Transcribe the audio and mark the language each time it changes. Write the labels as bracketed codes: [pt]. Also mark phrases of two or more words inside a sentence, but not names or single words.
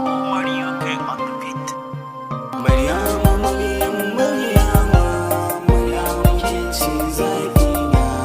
[en] Maryam K on the beat. [ha] Maryama, Maryam, Maryama, Maryam ke ce zaɓi na.